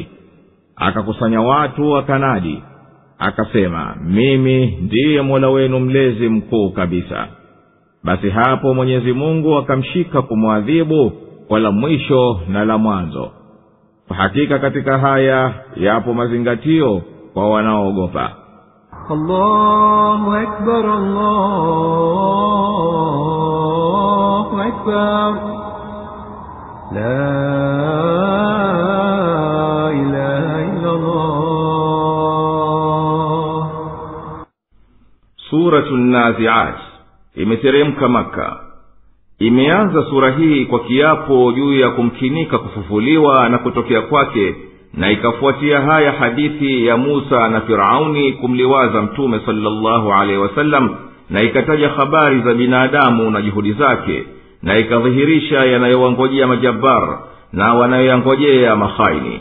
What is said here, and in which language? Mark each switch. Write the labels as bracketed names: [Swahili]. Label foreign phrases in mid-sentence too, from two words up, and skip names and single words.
[Swahili] Akakusanya watu akanadi, akasema, mimi ndiye Mola wenu mlezi mkuu kabisa. Basi hapo Mwenyezi Mungu akamshika kumwadhibu kwa la mwisho na la mwanzo. Kwa hakika katika haya yapo mazingatio kwa wanaoogopa. [Arabic] الله أكبر الله أكبر لا إله إلا الله. [Swahili] Suratul Nazi'at imeteremka Makka. Imeanza sura hii kwa kiapo juu ya kumkinika kufufuliwa na kutokea kwake, na ikafuatia haya hadithi ya Musa na Firauni kumliwaza Mtume [Arabic] صلى الله عليه وسلم, [Swahili] na ikataja habari za binadamu na juhudi zake, na ikadhihirisha yanayowangojea majabbar na wanayoyangojea makhaini.